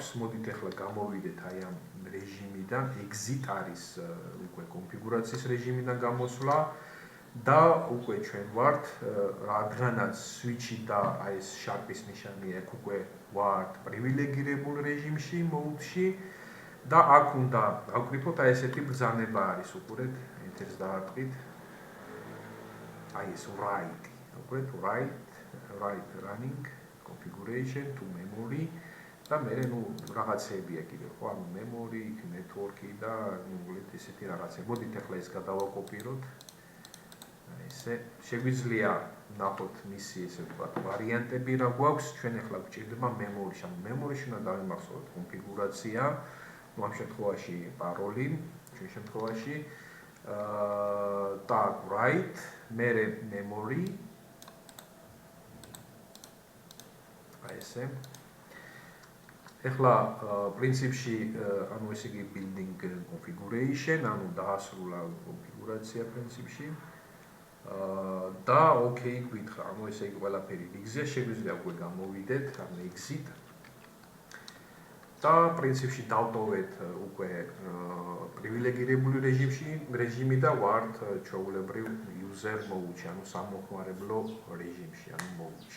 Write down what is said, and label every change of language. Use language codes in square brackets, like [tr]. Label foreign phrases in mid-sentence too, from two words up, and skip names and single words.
[ka] მოდით ახლა გამოვიდეთ აი ამ რეჟიმიდან, exit არის უკვე კონფიგურაციის რეჟიმიდან გამოსვლა და უკვე ჩვენ ვართ რადგანაც switch-ი და აი ეს შარპის ნიშანი აქ უკვე ვართ პრივილეგირებულ რეჟიმში, mode-ში. და აქ უნდა ავკრიფოთ აი ესეთი ბრძანება არის, უყურეთ, enter-ს დაარტყით. აი ეს write, უყურეთ, [en] write running configuration to memory [ka] და მე რაღაცეებია კიდევ, ხო, ანუ memory, network-ი და უყურეთ ესეთი რაღაცა. მოდით ახლა ეს გადავაკოპიროთ. აი ესე შეგვიძლია ნახოთ მისი ესე ვთქვათ ვარიანტები რა გვაქვს, ჩვენ ახლა გვჭირდება memory-ში, ანუ memory-ში უნდა დავიმახსოვროთ კონფიგურაცია. ამ შემთხვევაში paroli, ჩვენ შემთხვევაში tag write, მერე memory. აი ესე. ახლა პრინციპში, ანუ ესე იგი [en] building configuration, [ka] ანუ დაასრულა კონფიგურაცია პრინციპში. და okay გითხრა, ანუ ესე იგი ყველაფერი exit შეგვიძლია უკვე გამოვიდეთ, ანუ exit. და პრინციპში დავტოვეთ უკვე პრივილეგირებული რეჟიმი და ვართ ჩვეულებრივ [en] user mode- [ka] ში, ანუ სამოხმარებლო რეჟიმში, ანუ mode-ში.